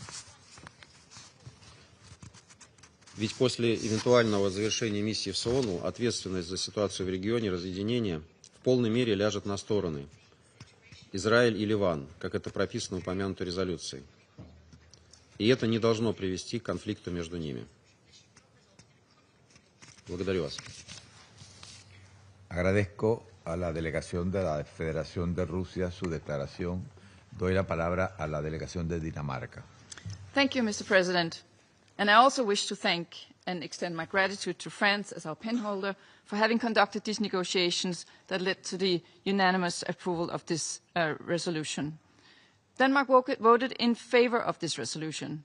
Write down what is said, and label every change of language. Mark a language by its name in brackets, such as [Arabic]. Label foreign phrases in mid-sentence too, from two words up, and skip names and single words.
[Russian] Ведь после эвентуального завершения миссии в СООНу ответственность за ситуацию в регионе разъединения в полной мере ляжет на стороны Израиль и Ливан, как это прописано в упомянутой резолюции. И это не должно привести к конфликту между ними. Благодарю вас. [Spanish] Agradezco a la delegación de la Federación de Rusia su declaración. Doy la palabra a la delegación de Dinamarca. [English] Thank you, Mr. President. And I also wish to thank and extend my gratitude to France as our penholder for having conducted these negotiations that led to the unanimous approval of this resolution. Denmark voted in favor of this resolution.